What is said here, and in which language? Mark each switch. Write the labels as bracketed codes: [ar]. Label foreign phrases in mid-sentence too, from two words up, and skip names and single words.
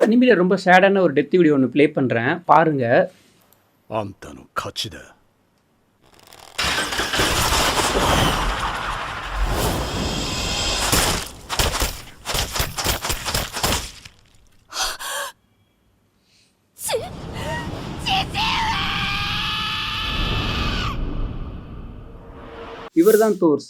[ta] அனிமில ரொம்ப சேடான ஒரு [en] death video [ta] ஒன்று ப்ளே பண்ணுறேன், பாருங்க. [ja] あんたの勝ちだ。 [ta] இவர் தான் தோர்ஸ்.